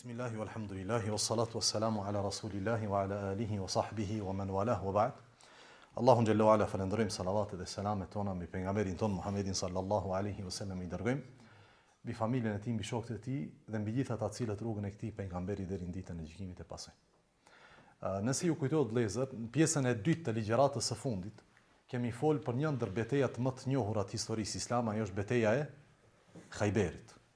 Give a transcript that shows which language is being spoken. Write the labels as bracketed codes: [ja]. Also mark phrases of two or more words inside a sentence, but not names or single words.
[ar] بسم الله والحمد لله والصلاة والسلام على رسول الله وعلى آله وصحبه ومن والاه وبعد. [sq] Allahun [ar] جل وعلا [sq] falendrojmë salavatet dhe selamet tona mbi pejgamberin ton Muhammedin [ar] صلى الله عليه وسلم, [sq] i dërgojmë mbi familjen e tij, mbi shokët e tij dhe mbi gjithë ata të cilët rrugën e këtij pejgamberi deri në ditën e gjykimit e pasoj. Nëse ju kujtohet vëllezër, në pjesën e dytë të ligjëratës së fundit kemi folë për një ndër betejat më të njohura të historisë islame, ajo është beteja e Khajberit.